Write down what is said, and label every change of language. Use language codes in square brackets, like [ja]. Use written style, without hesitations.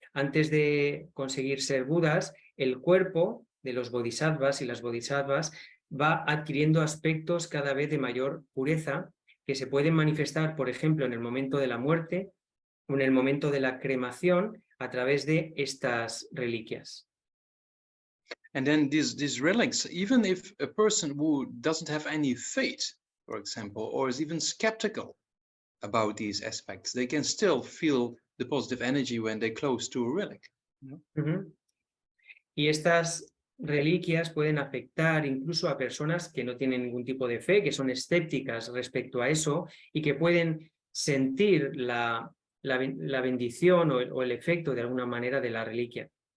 [es] Antes de conseguir ser Budas, el cuerpo de los bodhisattvas y las bodhisattvas va adquiriendo aspectos cada vez de mayor pureza, que se pueden manifestar, por ejemplo, en el momento de la muerte o en el momento de la cremación a través de estas reliquias. [en] And then these relics, even if a person who doesn't have any faith, for example, or is even skeptical about these aspects, they can still feel the positive energy when they're close to a relic. You know? [es] Y estas reliquias pueden afectar incluso a personas que no tienen ningún tipo de fe, que son escépticas respecto a eso y que pueden sentir la bendición o el efecto de alguna manera de la reliquia.